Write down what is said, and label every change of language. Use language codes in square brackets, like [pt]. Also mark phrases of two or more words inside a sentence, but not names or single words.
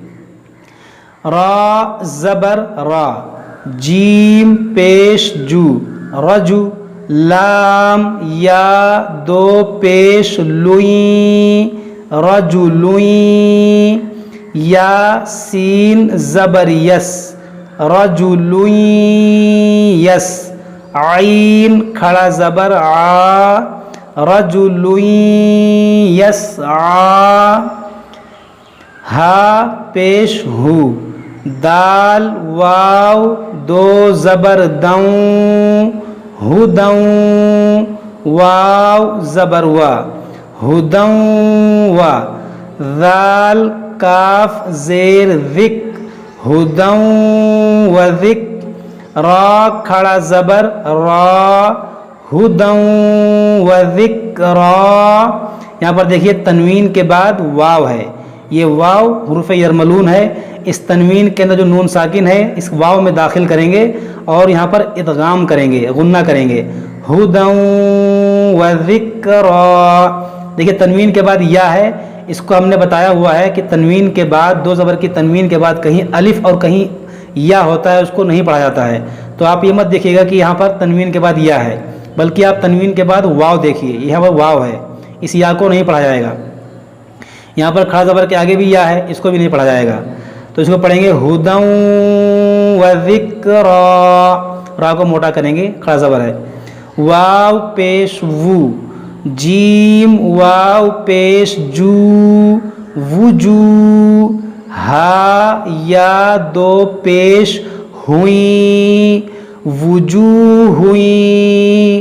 [ur] را زبر را، جیم پیش جو رجو، لام یا دو پیش لوئیں رجلوئیں، یا سین زبر یس رجلوئیں یس، عین کھڑا زبر آ رجلوئیں یسعا، ہا پیش ہو، دال واو دو زبر دوں ہدوں، واو زبر وا ہدوں وا، ذال کاف زیر ذک ہدوں و ذک، را کھڑا زبر را ہدوں و ذکرا۔ یہاں پر دیکھیے تنوین کے بعد واو ہے، یہ واو حروف یرملون ہے، اس تنوین کے اندر جو نون ساکن ہے اس واو میں داخل کریں گے اور یہاں پر ادغام کریں گے غنہ کریں گے، [ar] ہدوں و ذکرا۔ [ur] دیکھیے تنوین کے بعد یا ہے، اس کو ہم نے بتایا ہوا ہے کہ تنوین کے بعد دو زبر کی تنوین کے بعد کہیں الف اور کہیں یا ہوتا ہے، اس کو نہیں پڑھا جاتا ہے، تو آپ یہ مت دیکھیے گا کہ یہاں پر تنوین کے بعد یا ہے، بلکہ آپ تنوین کے بعد واو دیکھیے، یہاں پر واو ہے، اس یا کو نہیں پڑھا جائے گا۔ یہاں پر کھڑا زبر کے آگے بھی یا ہے، اس کو بھی نہیں پڑھا جائے گا، تو اس کو پڑھیں گے [ar] ہدی و ذکری، [ur] را کو موٹا کریں گے، کھڑا زبر ہے، واو پیش وو، جیم واو پیش جو، وجو، ہا یا دو پیش ہوئی، وجوہ ہوئی،